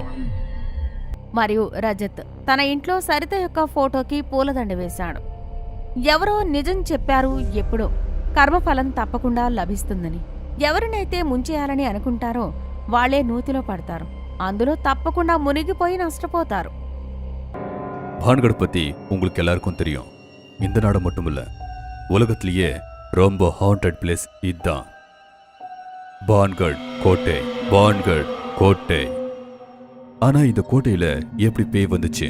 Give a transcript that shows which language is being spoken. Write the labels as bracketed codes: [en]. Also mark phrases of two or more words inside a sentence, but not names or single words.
[te] మరియు రజత్ తన ఇంట్లో సరిత యొక్క ఫోటోకి పూలదండ వేశాడు. ఎవరో నిజం చెప్పారు ఎప్పుడో, కర్మఫలం తప్పకుండా లభిస్తుందని. ఎవరినైతే ముంచేయాలని అనుకుంటారో వాళ్లే నూతిలో పడతారు. అందులో తప్పకుండా మునిగిపోయి நஷ்டపోతారు. [ta] பான்கட் பத்தி உங்களுக்கு எல்லாருக்கும் தெரியும். இந்த நாடு மட்டுமில்ல, உலகத்திலேயே ரொம்ப [en] haunted place [ta] இதுதான். பான்கட் கோட்டை. ஆனா இந்த கோட்டையில எப்படி பேய் வந்துச்சு?